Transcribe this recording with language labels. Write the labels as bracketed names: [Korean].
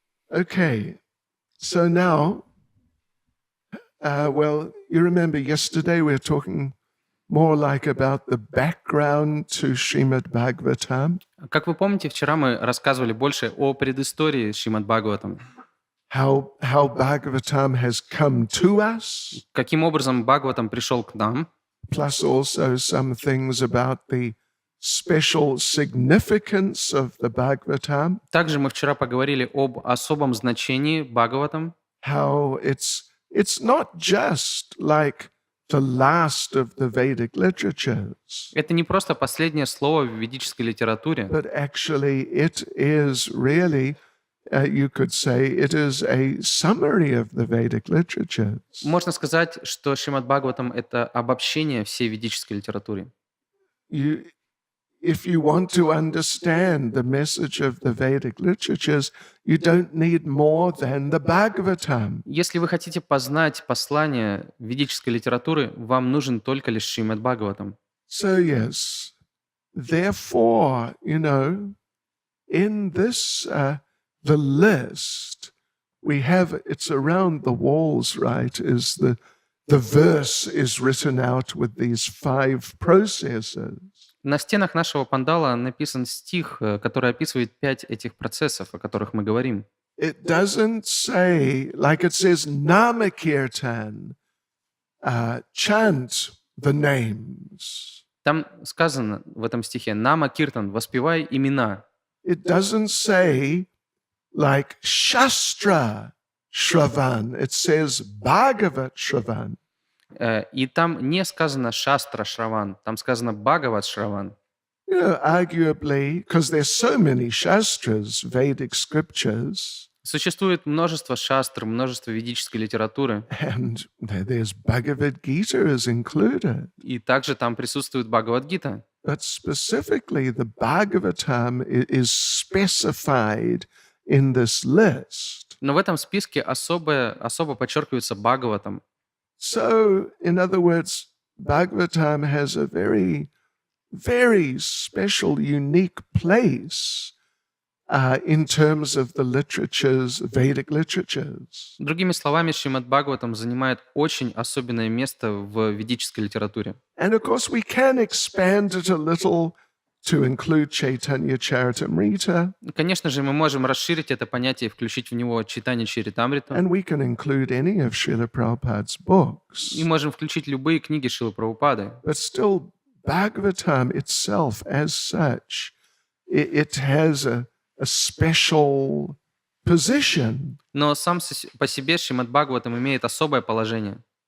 [English] Okay, so now, you remember yesterday we were talking more like about the background to Srimad Bhagavatam. [Russian] Как вы помните, вчера мы рассказывали больше о предыстории Шримад Бхагаватам. [English] How Bhagavatam has come to us. [Russian] Каким образом Бхагаватам пришел к нам. [English] Plus also some things about the special significance of the Bhagavatam. [Russian] Также мы вчера поговорили об особом значении Бхагаватам. [English] How it's not just like the last of the Vedic literatures. [Russian] Это не просто последнее слово в ведической литературе. [English] But actually it is really, you could say, it is a summary of the Vedic literatures. [Russian] Можно сказать, что Шримад Бхагаватам — это обобщение всей ведической литературы. [English] If you want to understand the message of the Vedic literatures, you don't need more than the Bhagavatam. [Russian] Если вы хотите познать послание ведической литературы, вам нужен только лишь Шримад Бхагаватам. [English] So yes, therefore, in this the list we have, it's around the walls, right? Is the verse is written out with these 5 processes. [Russian] На стенах нашего пандала написан стих, который описывает 5 этих процессов, о которых мы говорим. [English] It doesn't say, like it says, Namakirtan, chant the names. [Russian] Там сказано в этом стихе «Нама Киртан» — «воспевай имена». [English] It doesn't say, like Shastra Shravan. It says Bhagavat Shravan. [Russian] И там не сказано «Шастра Шраван», там сказано «Бхагават Шраван». [English] Arguably, because there's so many Shastras, Vedic scriptures. [Russian] Существует множество шастр, множество ведической литературы. [English] And there's Bhagavad Gita is included. [Russian] И также там присутствует Бхагавад-гита. [English] But specifically, the Bhagavatam is specified in this list. [Russian] Но в этом списке особо подчеркивается Бхагаватам. [English] So, in other words, Bhagavatam has a very, very special, unique place in terms of the literatures, Vedic literatures. [Russian] Другими словами, Шримад Бхагаватам занимает очень особенное место в ведической литературе. [English] And of course, we can expand it a little to include Чайтанья Чаритамрита. [Russian] Конечно же, мы можем расширить это понятие и включить в него Чайтанью Чаритамриту. [English] And we can include any of Srila Prabhupada's books. [Russian] И можем включить любые книги Шрилы Прабхупады. [English] But still, Bhagavatam itself, as such, it has a special position. [Russian] Но сам по себе Шримад Бхагаватам имеет особое положение.